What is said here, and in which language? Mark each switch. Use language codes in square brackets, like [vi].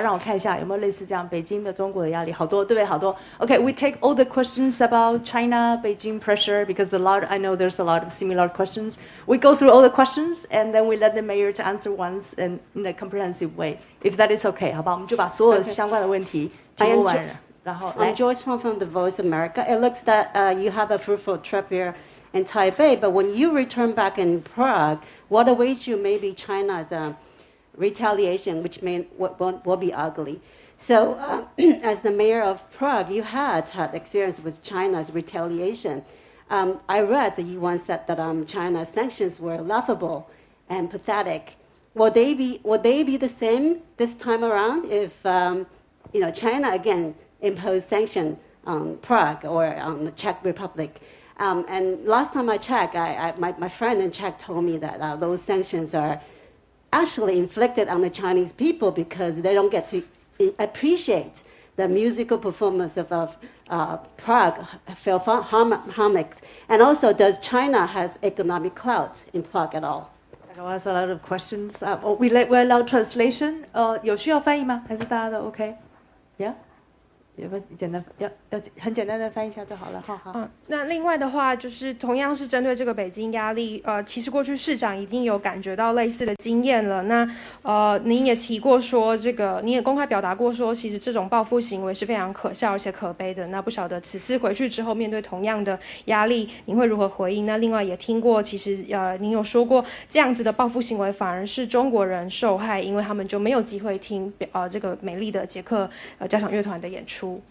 [zh] 让我看一下有没有类似这样北京的中国的压力，好多，对不对？好多。 [en] Okay, we take all the questions about China, Beijing pressure because I know there's a lot of similar questions. We go through all the questions and then we let the mayor to answer once in a comprehensive way. If that is okay, [zh] 好吧？我们就把所有相关的问题全部问完。 [en] I'm Joyce from the Voice of America. It looks that you have a fruitful trip here in Taipei, but when you return back in Prague, what awaits you may be China's retaliation, which will be ugly. So, as the mayor of Prague, you had experience with China's retaliation. I read that you once said that China's sanctions were laughable and pathetic. Will they be the same this time around if China again impose sanctions on Prague or on the Czech Republic? And last time I checked, my friend in Czech told me that those sanctions are actually inflicted on the Chinese people because they don't get to appreciate the musical performance of Prague Philharmonics. And also, does China has economic clout in Prague at all? That's a lot of questions. We allow translation. [zh] 有需要翻译吗？还是大家都 OK？Yeah. 有没有简单要很简单的翻译一下就好了，好。那另外的话，就是同样是针对这个北京压力，其实过去市长已经有感觉到类似的经验了。那您也提过说，您也公开表达过说，其实这种报复行为是非常可笑而且可悲的。那不晓得此次回去之后，面对同样的压力，您会如何回应？那另外也听过，其实您有说过，这样子的报复行为反而是中国人受害，因为他们就没有机会听这个美丽的捷克交响乐团的演出。